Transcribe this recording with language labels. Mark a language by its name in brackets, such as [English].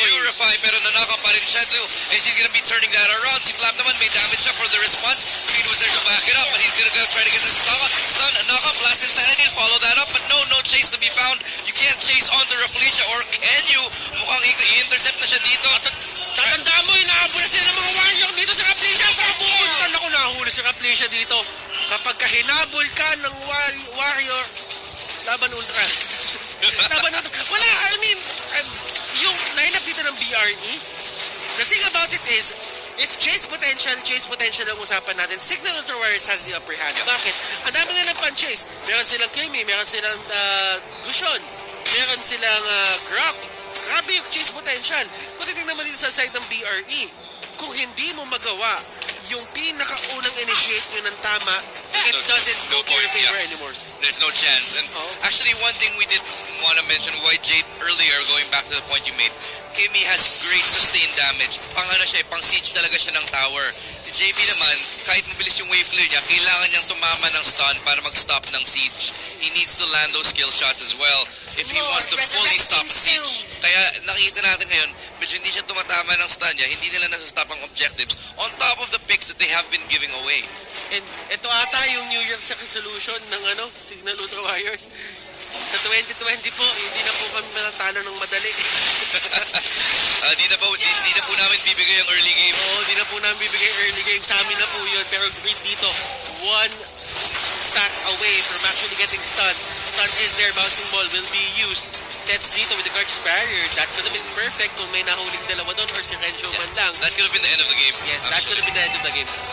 [Filipino] Purify, pero nanaka pa rin siya too. [English] And she's gonna be turning that around. [Filipino] Si Flap naman may damage siya [English] for the response. Greed was there to back it up, but he's gonna try to get this stun. Knock up, blast insanity, follow that up, but no chase to be found. You can't chase onto Rafflesia, or can you? [Filipino] Mukhang i-intercept na siya dito. Tatandaan mo, inaabol na sila ng mga warrior dito sa Rafflesia. Saka pupunta na ko nahuli si Rafflesia dito. Kapag hinabol ka ng warrior, laban ultra. Laban ultra. Wala, [English] I mean, [Filipino] yung lineup dito ng BRE, [English] the thing about it is, if chase potential [Filipino] ang usapan natin, [English] Cignal Ultra Warriors has the upper hand. [Filipino] Bakit? Ang dami nga ng pan-chase. Meron silang Kimi, meron silang Gushon, meron silang Grok. Grabe yung chase potential. Kung titignan naman dito sa side ng BRE, kung hindi mo magawa yung pinakaunang initiate nyo ng tama, [English] it doesn't go to your favor anymore. There's no chance. And actually, one thing we did want to mention, why Jade earlier, going back to the point you made, Kimi has great sustained damage. [Filipino] Pang siege talaga siya ng tower. Si JP naman, kahit mabilis yung wave clear niya, kailangan niyang tumama ng stun para mag-stop ng siege. [English] He needs to land those skill shots as well if he wants to fully stop siege. [Filipino] Kaya nakita natin ngayon, medyo hindi siya tumatama ng stun niya, hindi nila nasa-stop ang objectives on top of the picks that they have been giving away. And ito ata yung New Year's resolution ng Cignal Ultra Warriors. Sa 2020 po, hindi na po kami matatalo ng madali. Di na po namin bibigay ang early game. Oo, di na po namin bibigay early game. Sa amin na po yun. [English] Pero Greed dito, one stack away from actually getting stunned. Stun is there, bouncing ball will be used. Tets dito with the Gorgeous Barrier. That could have been perfect [Filipino] kung may nahuling dalawa doon [English] or si Renzo man lang. That could have been the end of the game. Yes, that could have been the end of the game.